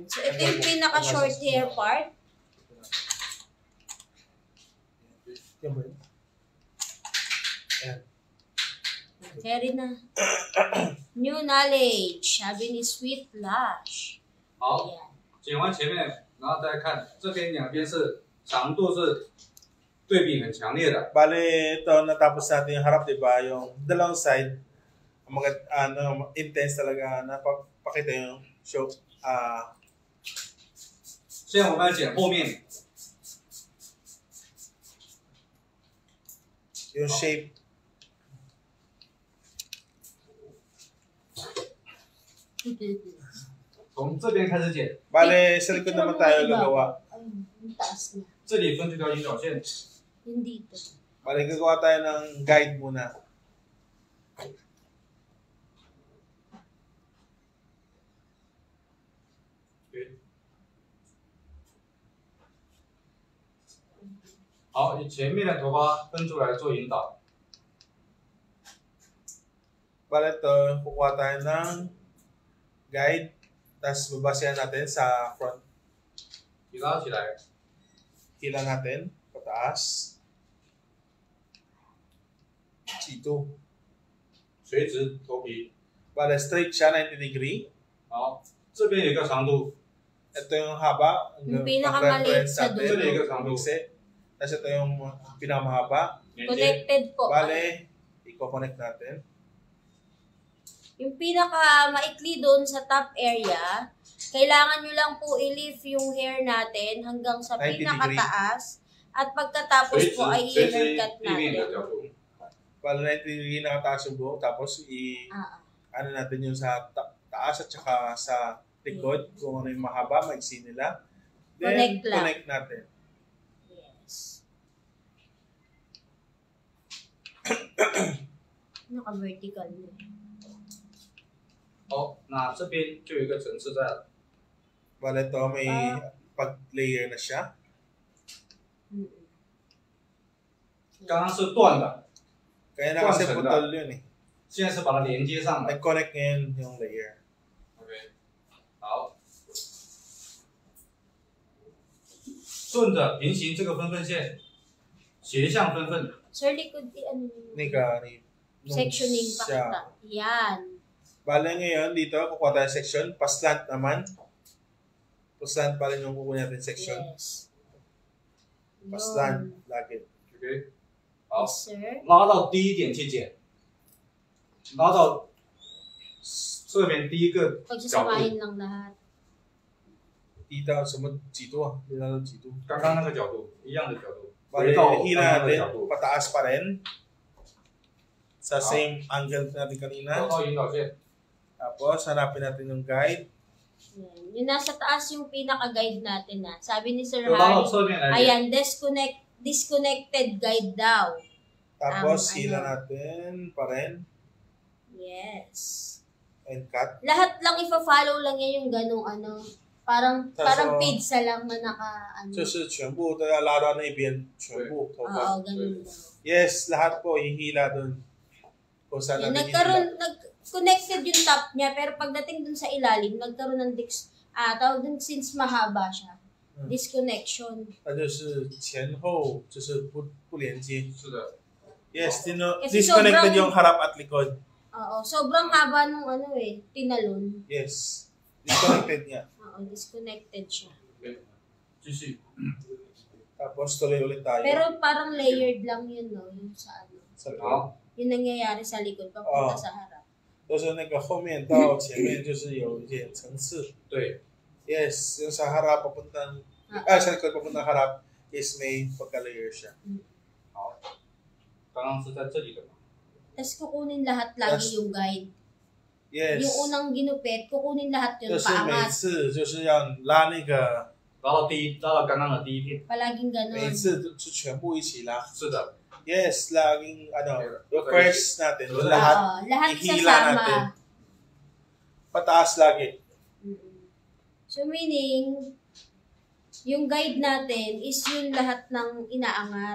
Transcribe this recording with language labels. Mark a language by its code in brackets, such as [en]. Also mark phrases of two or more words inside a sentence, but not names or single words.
[tl] So, ito yung pinaka-short hair part. Ayan. Carry na. [en] New knowledge. [tl] Sabi ni Sweet Lush. [zh] 好， [tl] Ayan. [zh] 剪完前面，然后再看这边两边是长度是对比很强烈的。 [tl] Bale, ito, natapos natin yung harap, di ba? Yung dalawang side, intense talaga na pakita yung show. [zh] 现在我们要剪后面， [tl] Yung shape. [zh] 从这边开始剪， [tl] Bale, sa likod naman tayo gagawa. Ay, yung taas na. [zh] 这里分这条引导线， [tl] Yung dito. Bale, gagawa tayo ng guide muna. [zh] 好，你前面的头发分出来做引导。 [tl] Bale, ito, kukuha tayo ng guide. Tapos babasehan natin sa front. [zh] 你拉起来， [tl] Hila natin, pataas. G2. [zh] 垂直头皮。 [tl] Bale, straight siya, 90 degree. [zh] 好，这边有一个长度， [tl] Ito yung haba. Yung pinakamaliit sa natin. dulo. Ito yung Bukse. Tapos ito yung pinakamahaba. [zh] 连接。 [tl] Connected po. Bale, i-connect natin. Yung pinaka maikli doon sa [en] top area, [tl] kailangan nyo lang po i-lift yung hair natin hanggang sa 90 pinakataas. At pagkatapos [zh] 垂直 [tl] po ay [zh] 垂直 [tl] i-haircut [zh] 地面的 [tl] natin. [zh] 角度。 [tl] Bale, 90 degree nakataas yung buhok. Tapos, ano natin yung sa taas at saka sa likod. Kung ano yung mahaba, maiksi nila. Then, Connect lang. connect natin. Yes. Naka-vertical na. [zh] 好，那这边就有一个层次在了。 [tl] Bale, ito may pag-layer na siya. [zh] 刚刚是断的， [tl] Kaya na kasi [zh] 断层的。 [tl] putol yun eh. [zh] 现在是把它连接上来。 [tl] Nag-connect ngayon yung layer. [zh] OK，好，顺着平行这个分缝线，斜向分缝， [tl] Sir, likod ano yun? Nika, nung Sectioning pa siya. kita. Yan. Bale ngayon, dito, kukuha tayo section. Pa-slant naman. Pa-slant pa rin yung kukuha natin section. Yes. Pa-slant, Yun. lagi. [zh] OK，好， [en] Yes, sir. [zh] 拉到低一点去剪，拉到侧面第一个角度， [tl] Pagsasamahin lang lahat. Dito, sumod, G2 ah. Dito, G2. [zh] 刚刚那个角度一样的角度， [tl] Bale, [zh] 回到刚 [tl] hila [zh] 刚的角 [tl] natin, [zh] 度， [tl] pataas pa rin. Sa same angle natin [zh] 找 [tl] kanina. [zh] 到引导线， [tl] Tapos, hanapin natin yung guide. Yan. Yung nasa taas yung pinaka-guide natin na. Sabi ni Sir [zh] 就拉到 [tl] Harry, [zh] 侧面来剪。 [tl] ayan, [en] disconnected guide [tl] daw. Tapos, hila ano. natin pa rin. Yes. [en] And cut. [tl] Lahat lang ipa-follow lang yan yung ganong ano. Parang So, pizza lang na naka ano. [zh] 这是全部都要拉到那边，全部头发。 [tl] Oo, ganun. Yes, lahat po hihila doon. Kung saan Yan, natin nag-connected yung top niya, pero pagdating dun sa ilalim, nagkaroon ng tawag dun since mahaba siya. Disconnection. [zh] 那就是前后就是不连接。是的， [tl] Yes, Kasi disconnected sobrang- yung harap at likod. Oo, sobrang haba nung tinalon. Yes. Disconnected niya. Oo, disconnected siya. [zh] 继续。 [tl] Tapos tuloy ulit tayo. Pero parang layered lang yun, no? Yung sa ano. Sa likod. [zh] 好， [tl] Yung nangyayari sa likod, papunta Oo. sa harap. [zh] 就是那个后面到前面就是有一点层次。对， [tl] Yes, yung sa harap papuntang sa likod papuntang harap is may pagka-layer siya. [zh] 刚刚刚是在这里的嘛？ [tl] Tapos kukunin lahat lagi yung guide. Yes. Yung unang ginupit, kukunin lahat yun [zh] 就是每 [tl] paangat. [zh] 次就是要拉那个，拉到刚刚的第一片。 [tl] Palaging [zh] 每 [tl] ganon. [zh] 次就全部一起拉。是的， [tl] Yes, laging ano, yung Okay. first natin, yung lahat Oo, lahat ihila natin. sasama. Pataas lagi. [en] So meaning, [tl] yung guide natin is yung lahat ng inaangat.